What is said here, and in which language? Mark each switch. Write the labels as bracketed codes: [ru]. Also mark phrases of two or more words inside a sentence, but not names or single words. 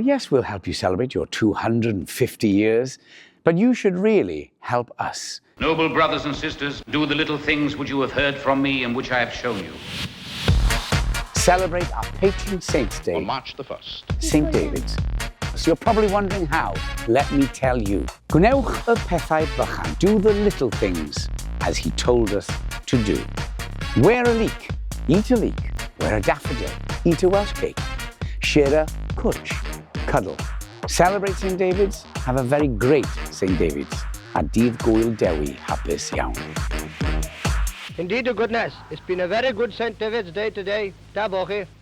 [en] Yes, we'll help you celebrate your 250 years, but you should really help us. Noble brothers and sisters, do the little things which you have heard from me and which I have shown you. Celebrate our patron saint's day On March the 1st. St. David's. So you're probably wondering how. Let me tell you. [cy] Gwnewch y pethau bychan. [en] Do the little things as he told us to do. Wear a leek, eat a leek. Wear a daffodil, eat a Welsh cake. Share a cwtch, cuddle. Celebrate St. David's. Have a very great St. David's. [cy] A dydd gŵyl dewi hapus iawn. [en] Indeed, to goodness, it's been a very good St. David's Day today. [cy] Da bo chi.